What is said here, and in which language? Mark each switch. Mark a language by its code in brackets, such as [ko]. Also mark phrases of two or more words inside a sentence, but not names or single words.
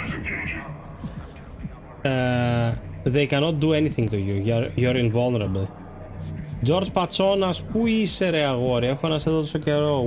[en] they cannot do anything to you. You're invulnerable. [el] George Πατσόνας, πού είσαι ρε αγόρι? Έχω να σε δω τόσο καιρό.